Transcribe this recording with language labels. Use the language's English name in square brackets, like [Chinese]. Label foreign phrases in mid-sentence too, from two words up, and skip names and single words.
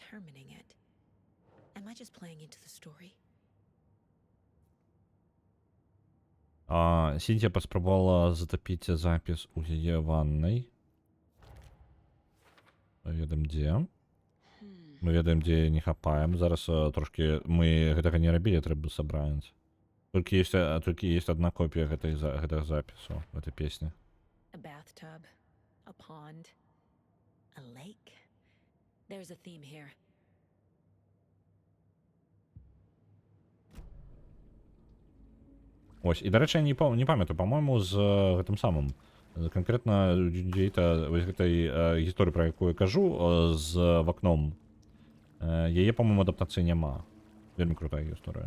[Belarusian] Сінція паспрабавала затапіць запіс у яе ваннай. Ведаем, дзе. Мы ведаем, дзе не хапаем. Зараз трошки мы гэтага не рабілі, трэба сабраць. Толькі [Russian] есть одна [Belarusian] копія гэтага запісу, гэтай песні. [English] A bathtub, a pond, a lake. There's a theme here. [Belarusian] Ось, і, дарэчы, я не памятаю, па-мойму, з гэтым самым. Канкрэтна Дзюндзіта, вось гэтай гісторыі, пра якую я кажу, з вакном. Яе, па-мойму, адаптацыі няма. Вельмі крутая гісторыя.